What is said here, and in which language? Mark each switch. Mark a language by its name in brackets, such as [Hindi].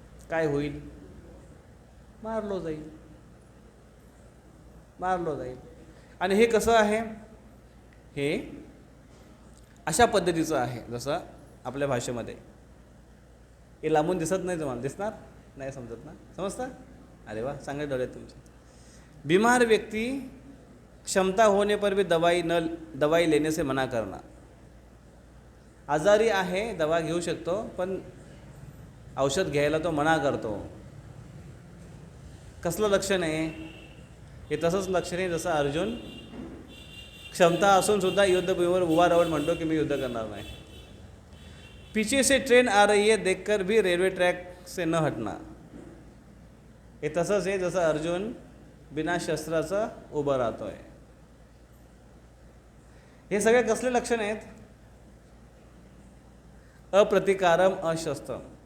[Marathi] काय होईल? मारलो जाईल, मारलो जाईल. आणि हे कसं आहे? हे अशा पद्धतीचं आहे, जसं आपल्या भाषेमध्ये हे लांबून दिसत नाही, तुम्हाला दिसणार नाही, समजत ना? समजतं? अरे वा, चांगले डोळे तुमचे. [Hindi] बीमार व्यक्ति क्षमता होने पर भी दवाई लेने से मना करना. [Marathi] आजारी आहे, दवा घेऊ शकतो, पण औषध घ्यायला तो मना करतो. कसलं लक्षण आहे हे? तसंच लक्षण आहे जसं अर्जुन क्षमता असून सुद्धा युद्धभूमीवर उभा राहून म्हणतो की मी युद्ध करणार नाही. [Hindi] पीछे से ट्रेन आ रही है देखकर भी रेल्वे ट्रैक से न हटना. [Marathi] हे तसंच आहे जसं अर्जुन बिना शस्त्राचं उभं राहतोय. हे सगळे कसले लक्षण आहेत? [Sanskrit] अप्रतिकारम अशस्त्रम.